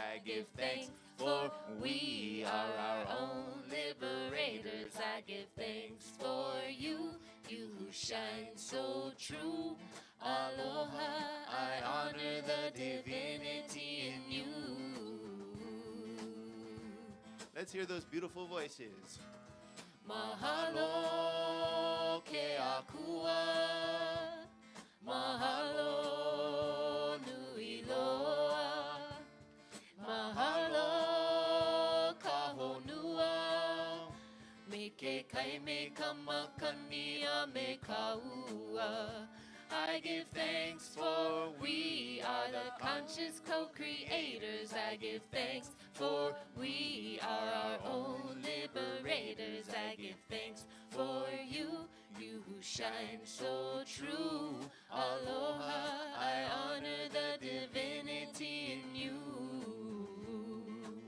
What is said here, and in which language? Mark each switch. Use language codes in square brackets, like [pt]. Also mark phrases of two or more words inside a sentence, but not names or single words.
[en] I give thanks for we are our own liberators. I give thanks for you, you who shine so true. Aloha, I honor the divinity in you. Let's hear those beautiful voices. [haw] Mahalo ke akua, mahalo nui loa, mahalo ka honua, me ke kai me kamakania me kaua. [en] I give thanks for we are the conscious co-creators. I give thanks for we are our own liberators. I give thanks for you, you who shine so true. Aloha, I honor the divinity in you.